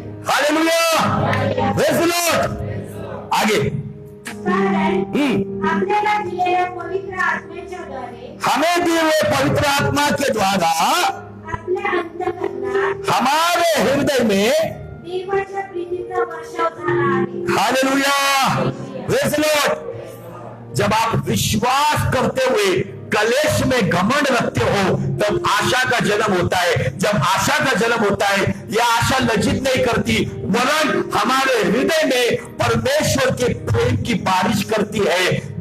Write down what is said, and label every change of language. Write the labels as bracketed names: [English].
[Hindi] Hallelujah, [English] Praise the lord. [Hindi] आगे, हमें दिए हुए पवित्र आत्मा के द्वारा हमारे हृदय में [Marathi] देवाच्या प्रीतीचा वर्षाव झाला आहे. [English] Hallelujah, praise the Lord. [Hindi] जब आप विश्वास करते हुए कलेश में घमंड रखते हो तब आशा का जन्म होता है। जब आशा का जन्म होता है, यह आशा लज्जित नहीं करती, वरन हमारे हृदय में परमेश्वर के प्रेम की बारिश करती है।